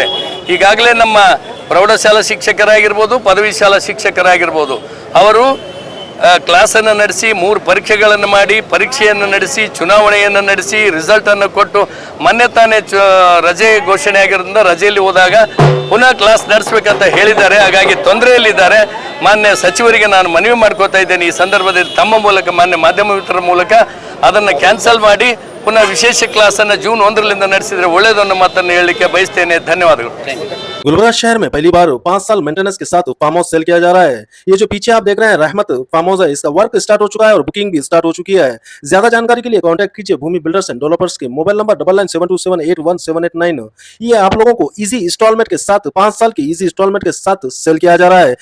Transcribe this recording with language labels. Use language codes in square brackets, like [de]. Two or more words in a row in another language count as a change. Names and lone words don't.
[kn] ಈಗಾಗಲೇ ನಮ್ಮ ಪ್ರೌಢಶಾಲಾ ಶಿಕ್ಷಕರಾಗಿರ್ಬೋದು, ಪದವಿ ಶಾಲಾ ಶಿಕ್ಷಕರಾಗಿರ್ಬೋದು, ಅವರು ಕ್ಲಾಸನ್ನು ನಡೆಸಿ 3 ಪರೀಕ್ಷೆಗಳನ್ನು ಮಾಡಿ ಪರೀಕ್ಷೆಯನ್ನು ನಡೆಸಿ ಚುನಾವಣೆಯನ್ನು ನಡೆಸಿ ರಿಸಲ್ಟನ್ನು ಕೊಟ್ಟು ಮೊನ್ನೆ ತಾನೇ ರಜೆ ಘೋಷಣೆ ಆಗಿರೋದ್ರಿಂದ ರಜೆಯಲ್ಲಿ ಹೋದಾಗ ಪುನಃ ಕ್ಲಾಸ್ ನಡೆಸಬೇಕಂತ ಹೇಳಿದ್ದಾರೆ. ಹಾಗಾಗಿ ತೊಂದರೆಯಲ್ಲಿದ್ದಾರೆ. ಮಾನ್ಯ ಸಚಿವರಿಗೆ ನಾನು ಮನವಿ ಮಾಡ್ಕೋತಾ ಇದ್ದೇನೆ, ಈ ಸಂದರ್ಭದಲ್ಲಿ ತಮ್ಮ ಮೂಲಕ ಮಾನ್ಯ ಮಾಧ್ಯಮ ಮಿತ್ರರ ಮೂಲಕ ಅದನ್ನು ಕ್ಯಾನ್ಸಲ್ ಮಾಡಿ ಪುನಃ ವಿಶೇಷ ಕ್ಲಾಸನ್ನು ಜೂನ್ 1ರಿಂದ ನಡೆಸಿದರೆ ಒಳ್ಳೆಯದನ್ನು ಮಾತನ್ನು ಹೇಳಲಿಕ್ಕೆ ಬಯಸ್ತೇನೆ. ಧನ್ಯವಾದಗಳು. [hi] गुलबर्गा शहर में पहली बार 5 साल मेंटेनेंस के साथ [en] farm house [hi] सेल किया जा रहा है। ये जो पीछे आप देख रहे हैं रहमत फार्म हाउस है, इसका [en] work start [hi] हो चुका है और बुकिंग भी स्टार्ट हो चुकी है। ज्यादा जानकारी के लिए कांटेक्ट कीजिए भूमि बिल्डर्स एंड डेवलपर्स के मोबाइल नंबर 9972781789। ये आप लोगों को [en] easy installment [hi] के साथ 5 साल की [en] easy installment [hi] के साथ सेल किया जा रहा है।